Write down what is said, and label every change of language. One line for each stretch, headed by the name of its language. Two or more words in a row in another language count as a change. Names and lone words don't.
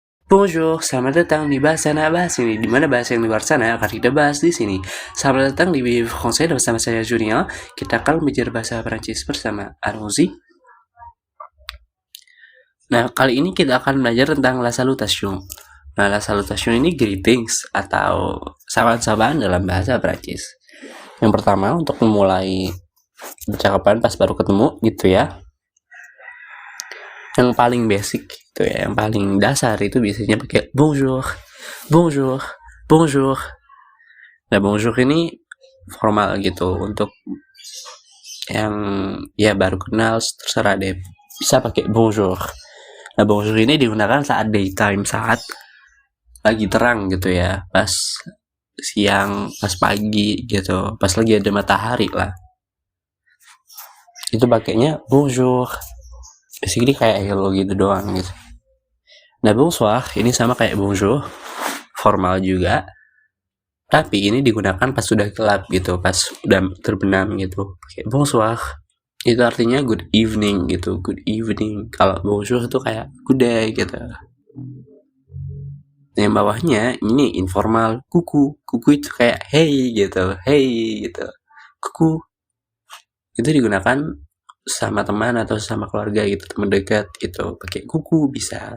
Indonesian: Bonjour, selamat datang di Bahasa Anak Bahas ini, di mana bahasa yang di luar sana akan kita bahas di sini. Selamat datang di Vivre Français bersama saya Julien. Kita akan belajar bahasa Perancis bersama.
French: Allons-y.
Indonesian: Nah, kali ini kita akan belajar tentang
French: la salutation.
Indonesian: Nah,
French: la salutation
Indonesian: ini greetings atau salam-salaman dalam bahasa Perancis. Yang pertama, untuk memulai percakapan pas baru ketemu gitu ya. Yang paling basic gitu ya, yang paling dasar itu biasanya pakai
French: bonjour, bonjour, bonjour.
Indonesian: Nah, bonjour ini formal gitu untuk yang ya baru kenal, terserah deh, bisa pakai bonjour. Nah, bonjour ini digunakan saat daytime, saat lagi terang gitu ya, pas siang, pas pagi gitu, pas lagi ada matahari lah, itu pakainya bonjour. Basically kayak hello gitu doang gitu. Nah, bonsoir ini sama kayak bonjour, formal juga, tapi ini digunakan pas sudah gelap gitu, pas udah terbenam gitu. Kayak bonsoir itu artinya
English: good evening
Indonesian: gitu,
English: good evening.
Indonesian: Kalau bonjour itu kayak
English: good day
Indonesian: gitu. Yang bawahnya ini informal, kuku. Kuku itu kayak hey gitu, hey gitu. Kuku itu digunakan sama teman atau sama keluarga gitu, teman dekat gitu, pakai kuku bisa.